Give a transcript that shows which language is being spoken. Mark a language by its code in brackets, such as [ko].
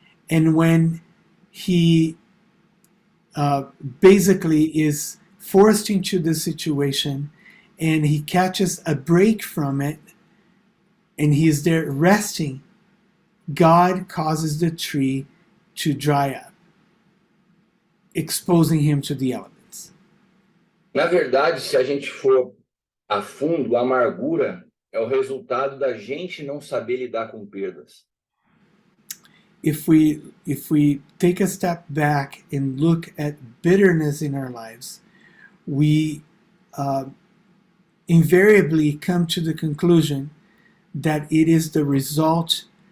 [en] And when he basically is forced into this situation and he catches a break from it and he is there resting, God causes the tree to dry up, exposing him to the elements. [pt] Na verdade, se a gente for a fundo, a amargura é o resultado da gente não saber lidar com perdas. [en] If we take a step back and look at bitterness in our lives, we invariably come to the conclusion that it is the result